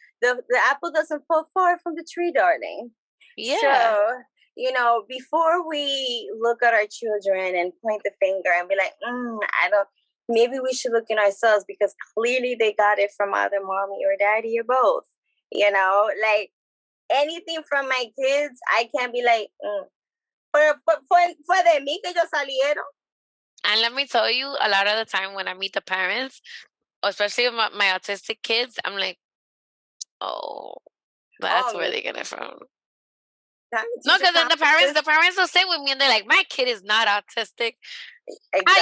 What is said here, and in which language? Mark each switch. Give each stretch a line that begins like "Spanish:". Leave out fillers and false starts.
English: The apple doesn't fall far from the tree, darling. Yeah. So, before we look at our children and point the finger and be like, maybe we should look in ourselves, because clearly they got it from either mommy or daddy or both. Like anything from my kids, I can't be like,
Spanish: fue de mí que ellos salieron.
English: And let me tell you, a lot of the time when I meet the parents, especially my autistic kids, I'm like, oh, that's where they get it from. No, because then the parents will sit with me and they're like, my kid is not autistic. Exactly.